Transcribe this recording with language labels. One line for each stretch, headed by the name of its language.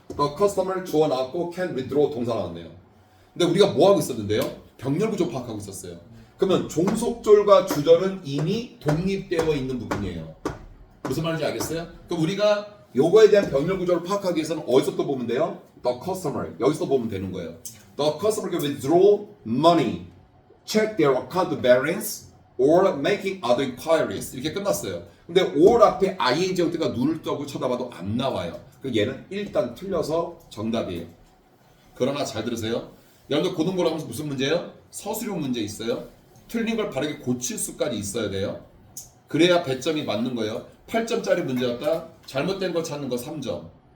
English: the customer
Korean: 주어 나왔고
English: can withdraw
Korean: 동사 나왔네요. 근데 우리가 뭐 하고 있었는데요? 병렬 구조 파악하고 있었어요. 그러면 종속절과 주절은 이미 독립되어 있는 부분이에요. 무슨 말인지 알겠어요? 그럼 우리가 요거에 대한 병렬 구조를 파악하기 위해서는 어디서 또 보면 돼요?
English: The customer
Korean: 여기서 보면 되는 거예요.
English: The customer can withdraw money, check their account balance, or making other inquiries 이렇게 끝났어요.
Korean: 근데 or 앞에 ing 형태가 눈을 떠고 쳐다봐도 안 나와요. 그 얘는 일단 틀려서 정답이에요. 그러나 잘 들으세요. 여러분들 고등부를 하면서 무슨 문제예요? 서술형 문제 있어요. 틀린 걸 바르게 고칠 수까지 있어야 돼요. 그래야 배점이 맞는 거예요. 8점짜리 문제였다. 잘못된 거 찾는 거 3점.